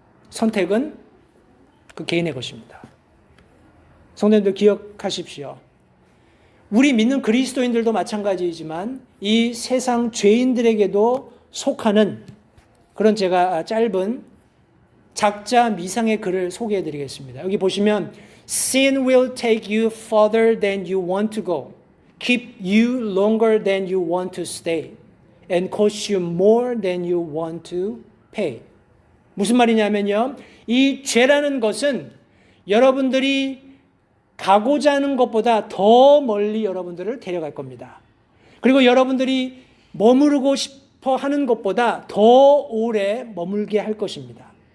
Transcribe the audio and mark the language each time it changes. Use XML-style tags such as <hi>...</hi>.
<ko>선택은 그 개인의 것입니다. 성도님들 기억하십시오. 우리 믿는 그리스도인들도 마찬가지이지만 이 세상 죄인들에게도 속하는 그런 제가 짧은 작자 미상의 글을 소개해 드리겠습니다. 여기 보시면</ko> <en>Sin will take you further than you want to go, keep you longer than you want to stay, and cost you more than you want to pay.</en> <ko>무슨 말이냐면요. 이 죄라는 것은 여러분들이 가고자 하는 것보다 더 멀리 여러분들을 데려갈 겁니다. 그리고 여러분들이 머무르고 싶어 하는 것보다 더 오래 머물게 할 것입니다.</ko>